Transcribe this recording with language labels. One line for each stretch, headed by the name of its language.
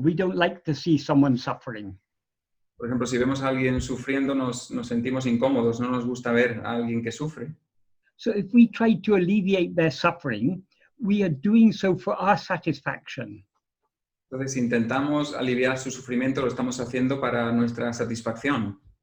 English: We don't like to see someone suffering.
Spanish: Por ejemplo, si vemos a alguien sufriendo, nos sentimos incómodos, no nos gusta ver a alguien que sufre.
English: So if we try to alleviate their suffering, we are doing so for our satisfaction.
Spanish: Entonces, si intentamos aliviar su sufrimiento, lo estamos haciendo para nuestra satisfacción.